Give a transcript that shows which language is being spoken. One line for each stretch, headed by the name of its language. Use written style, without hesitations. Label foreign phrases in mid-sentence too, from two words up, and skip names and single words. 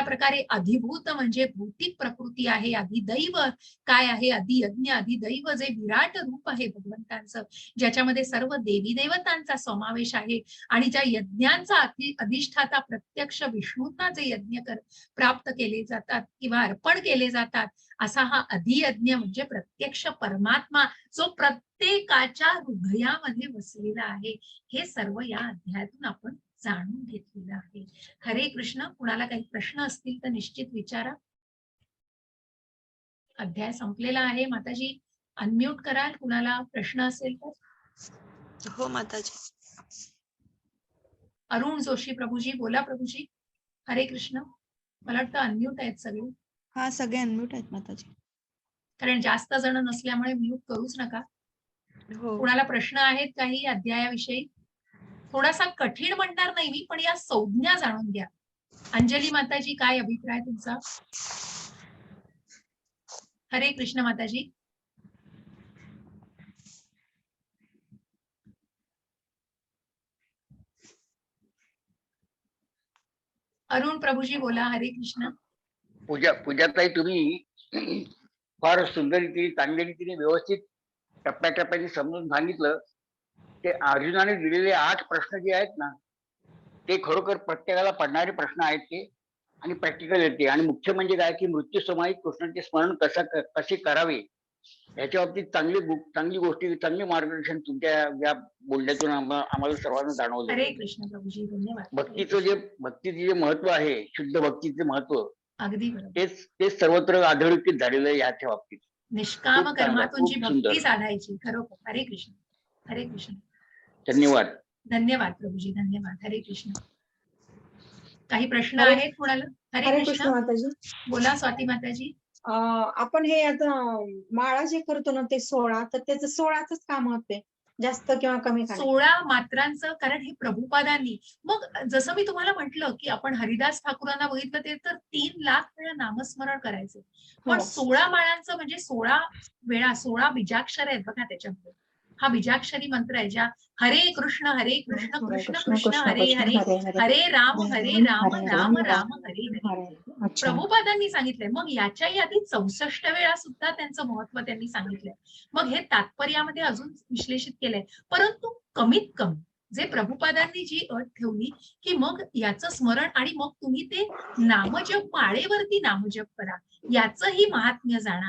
Marathi: प्रकारे, अधिभूत म्हणजे भौतिक प्रकृती आहे, अधिदैव काय आहे, अधियज्ञ, अधिदैव जे विराट रूप आहे भगवंतांचं, ज्याच्यामध्ये सर्व देवी देवतांचा समावेश आहे, आणि ज्या यज्ञांचा अधिष्ठाता प्रत्यक्ष विष्णूंना जे यज्ञ प्राप्त केले जातात किंवा अर्पण केले जातात, असा हा अधियज्ञ म्हणजे प्रत्यक्ष परमात्मा जो प्रत्येकाच्या हृदयामध्ये वसलेला आहे. हे सर्व या अध्यायातून आपण जाणून घेतलेलं आहे. हरे कृष्ण. कुणाला काही प्रश्न असतील तर निश्चित विचारा. अध्याय संपलेला आहे. माताजी अनम्यूट कराल, कुणाला प्रश्न असेल तर. हो माताजी. अरुण जोशी प्रभूजी, बोला प्रभूजी. हरे कृष्ण. मला वाटतं अनम्यूट आहेत सगळे, हा, सगळे अनम्यूट आहेत माताजी. कारण जास्त जण नसल्यामुळे म्यूट करूच नका. हो. कुणाला प्रश्न आहेत काही अध्यायाविषयी? थोडासा कठीण म्हणणार नाही मी, पण या संज्ञा जाणून घ्या. अंजली माताजी, काय अभिप्राय तुमचा? हरे कृष्ण माताजी. अरुण प्रभूजी बोला. हरे कृष्ण. पूजाताई, तुम्ही फार सुंदर रीतीने, चांगल्या रीतीने, व्यवस्थित टप्प्याटप्प्याने समजून सांगितलं. ते अर्जुनाने दिलेले 8 प्रश्न जे आहेत ना, ते खरोखर प्रत्येकाला पडणारे प्रश्न आहेत ते, आणि प्रॅक्टिकल येते. आणि मुख्य म्हणजे काय की मृत्यू समाहित कृष्णाचे स्मरण कसे करावे याच्या बाबतीत चांगली गोष्टी, चांगले मार्गदर्शन तुमच्या या बोलण्यातून आम्हाला सर्वांना जाणवलं. हरे कृष्ण प्रभूजी, धन्यवाद. भक्तीचे जे महत्व आहे, शुद्ध भक्तीचे महत्व, अगदी बरोबर. तेच सर्वत्र अधोरेखित झालेलं आहे याच्या बाबतीत. निष्काम खूप चांगलं, कर्मातून जी खूप भक्ती सुंदर. साधायची, खरोखर. हरे कृष्ण. हरे कृष्ण. धन्यवाद. धन्यवाद प्रभूजी, धन्यवाद. हरे कृष्ण. काही प्रश्न हरे- आहेत कुणाला? हरे हरे कृष्ण कृष्ण. माताजी. बोला स्वाती माताजी. आपण हे आता माळा जे करतो ना ते 16, तर त्याचं 16च काम होते, जास्त किंवा कमी काय? 16 मात्रांचं, कारण हे प्रभुपादांनी. मग जसं मी तुम्हाला म्हटलं की आपण हरिदास ठाकूरांना बघितलं, ते तर 3 लाख वेळा नामस्मरण करायचे. पण हो. 16 माळांचं म्हणजे 16 वेळा 16 बीजाक्षर आहेत बघा त्याच्यामध्ये. हा बीजाक्षरी मंत्र आहे, ज्या हरे कृष्ण कृष्ण कृष्ण हरे हरे, हरे राम राम राम हरे हरे, अच्छा. प्रभुपादांनी सांगितलंय. मग याच्याही आधी 64 वेळा सुद्धा त्यांचं महत्व त्यांनी सांगितलंय. मग हे तात्पर्यामध्ये अजून विश्लेषित केलंय. परंतु कमीत कमी जे प्रभुपादांनी जी अट ठेवली की मग याचं स्मरण, आणि मग तुम्ही ते नामजप, माळेवरती नामजप करा, याचंही महात्म्य जाणा.